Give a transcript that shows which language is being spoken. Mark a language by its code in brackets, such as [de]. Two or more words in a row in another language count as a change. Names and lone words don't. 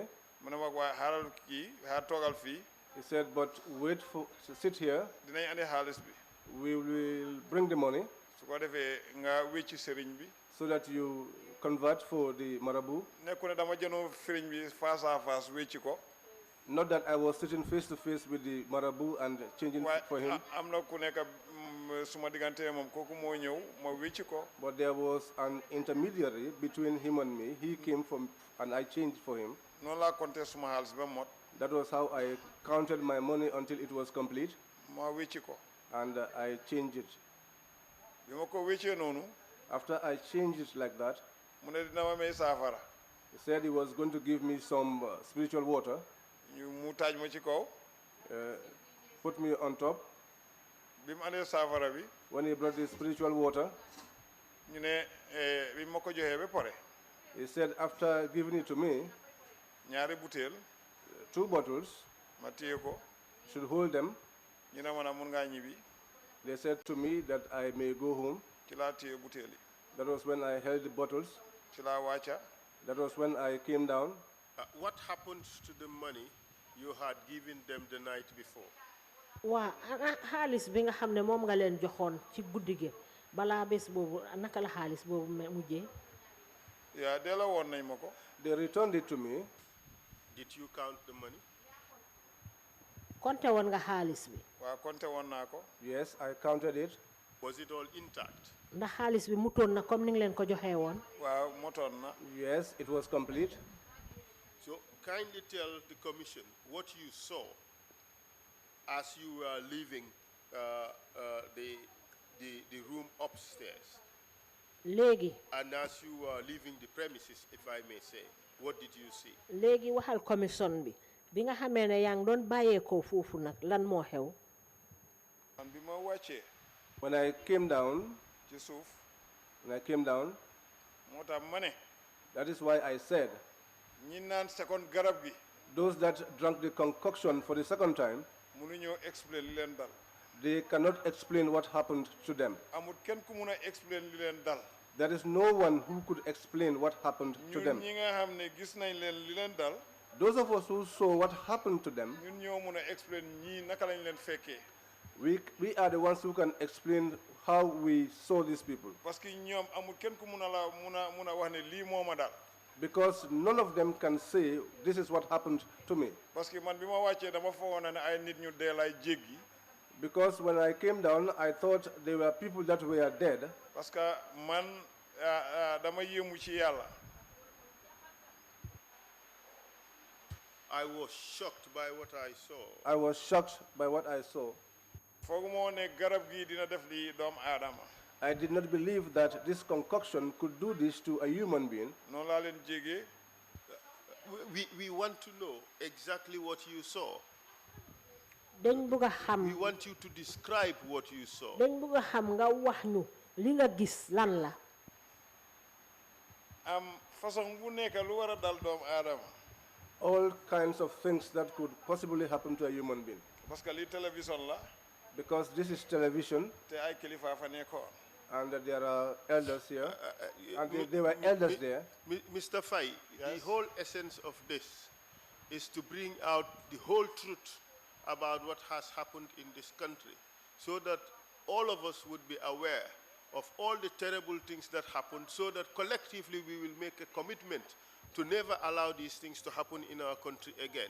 [wo] mu ne ma waa xaaral kii xaar toogal fii. [en] He said, but wait sit here. [wo] dinañ andi xaalis bi. [en] We will bring the money. [wo] su ko defee nga wécci sëriñ bi. [en] So that you convert for the marabu. [wo] nekku ne dama jënoo sëriñ bi [fr] face à face [wo] wécci ko. [en] Not that I was sitting face to face with the marabu and changing for him. [wo] am na ku nekk suma diggante moom kooku moo ñëw ma wécci ko. [en] But there was an intermediary between him and me. He came from, and I changed for him. [wo] noonu laa compté suma xaalis ba mot. [en] That was how I counted my money until it was complete. [wo] ma wécci ko. [en] And I changed it. [wo] bi ma ko wéccee noonu. [en] After I changed it like that, [wo] mu ne dina ma may saafara. [en] he said he was going to give me some spiritual water. [wo] mu taaj ma ci kaw. [en] Put me on top. [wo] bi mu andee saafara bi. [en] When he brought the spiritual water, [wo] ñu ne bi ma ko joxee ba pare. [en] he said after giving it to me, [wo] ñaari butéel. [en] 2 bottles, [wo] ma téye ko. [en] should hold them. [wo] ñu ne ma na mun ngaa ñibbi. [en] They said to me that I may go home. [wo] ci laa téye butéel yi. [en] That was when I held the bottles. [wo] ci laa wàcca. [en] That was when I came down. What happened to the money you had given them the night before? [wo] waa xaalis bi nga xam ne moom nga leen joxoon ci guddi gi balaa bés boobu naka la xaalis boobu mujjee. yaa delloo woon nañ ma ko. [en] They returned it to me. Did you count the money? [wo] konte woon nga xaalis bi. waaw compté woon naa ko. [en] Yes, I counted it. Was it all intact? [wo] ndax xaalis bi mutoon na comme ni nga leen ko joxee woon. waaw motoon na. [en] Yes, it was complete. So kindly tell the commission what you saw as you were leaving the room upstairs. [wo] léegi. [en] And as you were leaving the premises, if I may say, what did you see? [wo] léegi waxal commission bi bi nga xamee ne yaa ngi doon bàyyeekoo foofu nag lan moo xew. man bi ma wàccee. [en] When I came down. [wo] ci suuf. [en] When I came down. [wo] moo tax ma ne. [en] That is why I said. [wo] ñi naan second garab gi. [en] Those that drank the concoction for the second time. [wo] mënuñoo explain li leen dal. [en] They cannot explain what happened to them. [wo] amul kenn ku mun a explain li leen dal. [en] There is no one who could explain what happened to them. [wo] ñun ñi nga xam ne gis nañ leen li leen dal. [en] Those of us who saw what happened to them, [wo] ñun ñoo mun a explain ñii naka lañ leen fekkee. [en] we are the ones who can explain how we saw these people. [fr] parce que [wo] ñoom amul kenn ku mun a wax ne lii moo ma dal. [en] Because none of them can say this is what happened to me. [fr] parce que [wo] man bi ma wàccee dama foogoon ne ay nit ñu dee lay jéggi. [en] Because when I came down, I thought there were people that were dead. [fr] parce que [wo] man dama yéemu ci yàlla. [en] I was shocked by what I saw. I was shocked by what I saw. [wo] fooguma ne garab gi dina def lii doomu aadama. [en] I did not believe that this concoction could do this to a human being. [wo] noonu laa leen jégee. [en] We want to know exactly what you saw. [wo] dañ bëgg a xam. [en] We want you to describe what you saw. [wo] dañ bëgg a xam nga wax ñu li nga gis lan la. façon bu nekk lu war a dal doomu aadama. [en] All kinds of things that could possibly happen to a human being. [fr] parce que [wo] lii télévision la. [en] Because this is television. [wo] te ay kilifa fa nekkoon. [en] And there are elders here. And there were elders there. Mr. Fay, yes? The whole essence of this is to bring out the whole truth about what has happened in this country, so that all of us would be aware of all the terrible things that happened, so that collectively we will make a commitment to never allow these things to happen in our country again.